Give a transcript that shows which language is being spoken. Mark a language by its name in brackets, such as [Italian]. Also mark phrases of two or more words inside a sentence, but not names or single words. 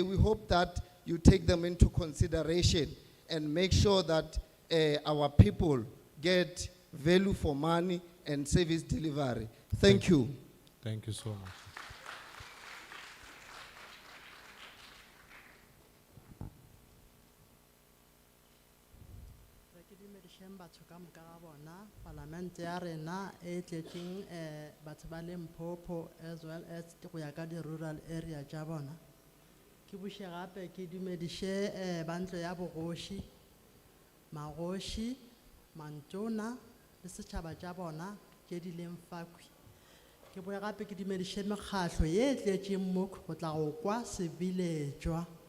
[English] We hope that you take them into consideration and make sure that our people get value for money and service delivery. Thank you. Thank you so much. [Northern Sotho] Parliament ya rena e tletseng batho ba Limpopo [English] as well as [Northern Sotho] go ya ka di [English] rural area [Northern Sotho] tša bona. Ke buše gape ke dumediše ba ntlo ya bogoši, magoši, mantona le setšhaba tša bona tše di leng Fakwi. ke boe gape ke dumediše mekgahlo ye tletšeng mo go tla go kwa sebiletšwa.